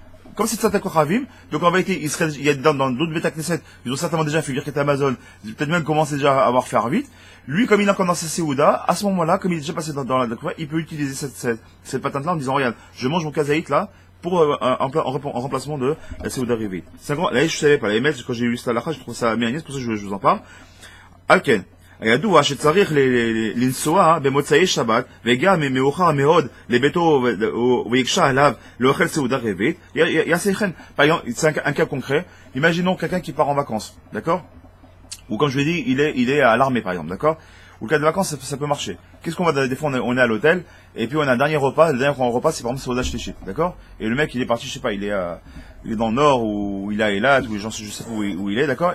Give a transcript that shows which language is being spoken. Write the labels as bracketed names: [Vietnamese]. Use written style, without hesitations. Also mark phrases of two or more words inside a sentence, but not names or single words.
[French] Comme c'est [Hebrew] צאת כוכבים, [French] donc en vérité, il y a dans d'autres [Hebrew] בתי כנסת, [French] ils ont certainement déjà fait [Hebrew] ברכת המזון, [French] peut-être même commencé déjà à avoir fait Arvit. Lui, comme il est encore dans sa Séouda, à ce moment-là, comme il est déjà passé dans la Kochavim, il peut utiliser cette patente-là en disant, regarde, je mange mon kazaït là, pour en remplacement de la [Hebrew] סעודה רביעית. [French] C'est un grand, là je savais pas, la ML, quand j'ai lu cette halakha, je trouve ça bien, c'est pour ça que je vous en parle. Alken. [Hebrew] הידוע שצריך לנסוע במוצאי שבת, וגם אם מאוחר מאוד לביתו ויקשה עליו לאוכל סעודה רביעית, יעשה כן. [French] Par exemple, c'est un cas concret. Imaginons quelqu'un qui part en vacances, d'accord? Ou comme je l'ai dit, il est à l'armée par exemple, d'accord? Ou le cas de vacances, ça peut marcher. Qu'est-ce qu'on va, des fois on est à l'hôtel, et puis on a un dernier repas, le dernier repas c'est par exemple [Hebrew] סעודה שלישית, [French] d'accord? Et le mec il est parti, je sais pas, il est dans le nord, ou il est à Eilat, ou je sais pas où il est, d'accord?